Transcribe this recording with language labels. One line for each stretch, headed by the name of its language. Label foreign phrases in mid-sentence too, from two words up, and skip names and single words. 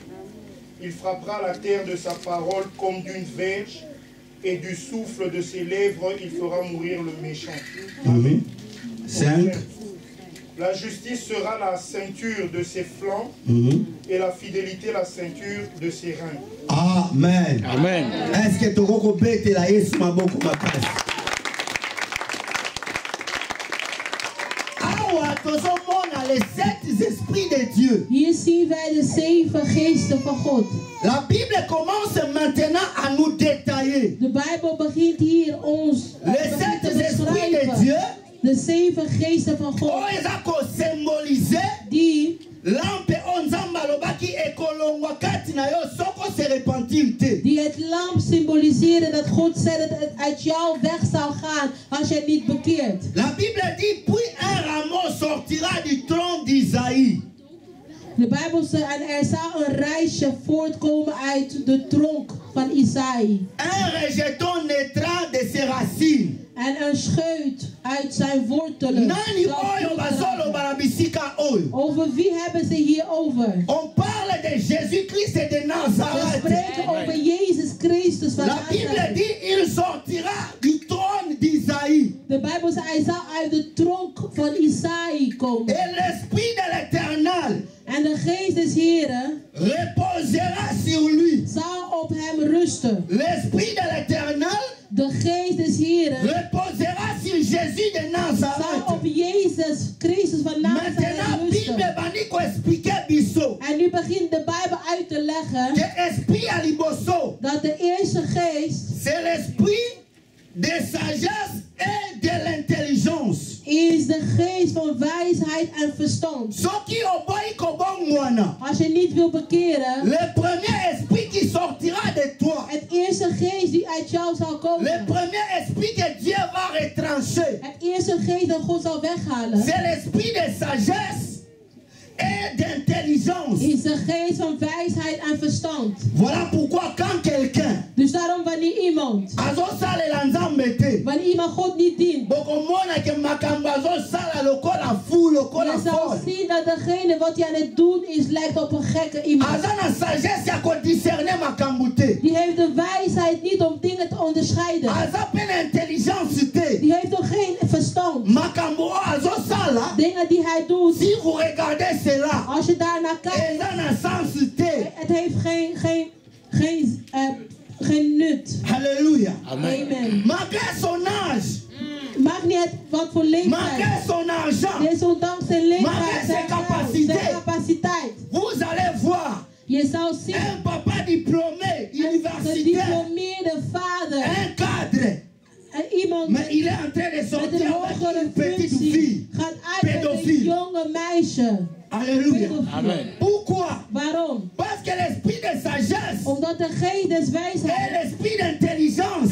French: Il frappera la terre de sa parole comme d'une verge, et du souffle de ses lèvres il fera mourir le méchant. 5. La justice sera la ceinture de ses flancs, et la fidélité la ceinture de ses reins. Amen. Amen. Est-ce que tu as la
Lingala: Yesu maboko makasi? Awa tozomona
French: les 7 esprits de Dieu.
Dutch: Hier zien wij de 7 geesten van God.
French: La Bible commence maintenant à nous détailler.
Dutch: De Bijbel begint hier ons
French: les 7 esprits de Dieu.
Dutch: De 7 geesten van God. Die die het lamp symboliseren dat God zei dat het uit jou weg zou gaan als je niet bekeert.
French: La Bible dit puis un rameau sortira du tronc d'Isaïe.
Dutch: De Bijbel zegt en er zal een rijsje voortkomen uit de tronk van Isaïe.
French: Un rejeton naîtra de ses racines.
Dutch: En een scheut uit zijn wortelen. Over wie hebben ze hier over?
French: On parle de Jésus-Christ et de Nazareth.
Dutch: We spreken over Jezus Christus van
French: La Bible dit il sortira du trône d'Isaïe.
Dutch: De Bijbel zegt hij zal uit de tronk van Isaïe komen.
French: Et l'esprit de l'Éternel.
Dutch: En de geest des Heren
French: reposera sur lui.
Dutch: Zal op hem rusten.
French: L'esprit de l'Éternel.
Dutch: De geest des Heren
French: reposera sur Jésus de Nazareth.
Dutch: Zal op Jezus Christus van Nazareth rusten. En nu begint de Bijbel uit te leggen dat de eerste geest
French: c'est l'esprit de sagesse et de l'intelligence.
Dutch: Is de geest van wijsheid en verstand. Als je niet wil bekeren,
French: le premier esprit qui sortira de toi,
Dutch: het eerste geest die uit jou zal komen,
French: le premier esprit que Dieu va retrancher,
Dutch: het eerste geest dat God zal weghalen,
French: c'est l'esprit de sagesse et d'intelligence.
Dutch: Is de geest van wijsheid en verstand.
French: Voilà pourquoi quand quelqu'un,
Dutch: dus daarom wanneer iemand, wanneer iemand God niet dient, je zal zien dat degene wat hij aan het doen is lijkt op een gekke iemand. Die heeft de wijsheid niet om dingen te onderscheiden. Die heeft nog geen verstand. Dingen die hij doet. Als je daarnaar kijkt, het heeft geen nut. Halleluja. Amen.
French: Malgré son âge.
Dutch: Maakt niet uit wat voor leeftijd.
French: Malgré son argent.
Dutch: Desondanks zijn leeftijd, zijn capaciteit.
French: Vous allez voir.
Dutch: Je zal zien.
French: Un papa diplômé, universitaire.
Dutch: Een gediplomeerde vader.
French: Un cadre.
Dutch: En iemand
French: mais il est en train de sortir avec une petite fille.
Dutch: Gaat uit met een jonge meisje.
French: Alléluia. Amen. Pourquoi?
Dutch: Waarom?
French: Parce que l'esprit de sagesse.
Dutch: Omdat de geest des wijsheid.
French: Et l'esprit d'intelligence.